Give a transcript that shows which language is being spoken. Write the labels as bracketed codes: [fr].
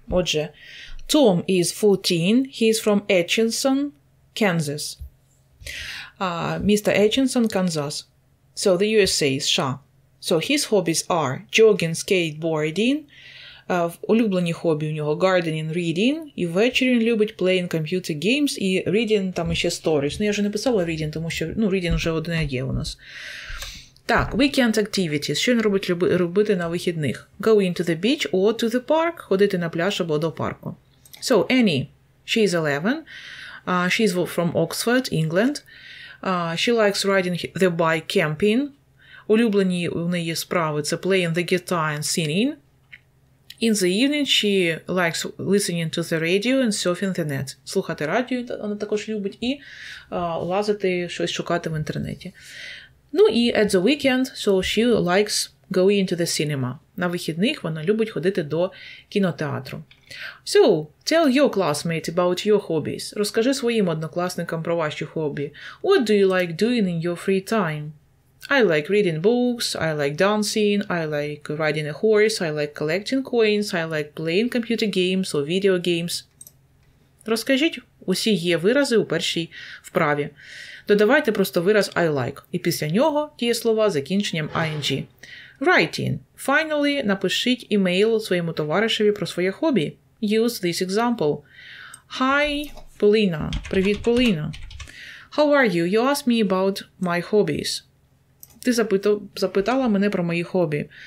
[en] Отже, Tom is 14, he is from Atchison, Kansas. Mr. Atchison, Kansas. So the USA, США. So his hobbies are jogging, skateboarding, [uk] улюблені хобі у нього [en] gardening, reading, [uk] і ввечері він любить [en] playing computer games і reading, [uk] там ще [en] stories. [uk] Ну, я вже не писала reading, тому що, reading вже одне є у нас. [en] Так, weekend activities. [uk] Що він робить робити на вихідних? [en] Going to the beach or to the park. [uk] Ходити на пляж або до парку. [en] So, Annie, she is 11. She's from Oxford, England. She likes riding the bike, camping. [uk] Улюблені у неї справи – це [en] playing the guitar and singing. In the evening, she likes listening to the radio and surfing the net. [uk] Слухати радіо вона також любить і лазити, щось шукати в інтернеті. Ну і [en] at the weekend, so she likes going to the cinema. [uk] На вихідних вона любить ходити до кінотеатру. [en] So, tell your classmates about your hobbies. [uk] Розкажи своїм однокласникам про ваші хобі. [en] What do you like doing in your free time? I like reading books, I like dancing, I like riding a horse, I like collecting coins, I like playing computer games or video games. [uk] Розкажіть, усі є вирази у першій вправі. Додавайте просто вираз I like. І після нього дієслова з закінченням ing. [en] Writing. [uk] Finally, напишіть імейл своєму товаришеві про своє хобі. [en] Use this example. Hi, Поліна. [uk] Привіт, Поліна. [en] How are you? You asked me about my hobbies. [uk] Ти запитала мене про мої хобі.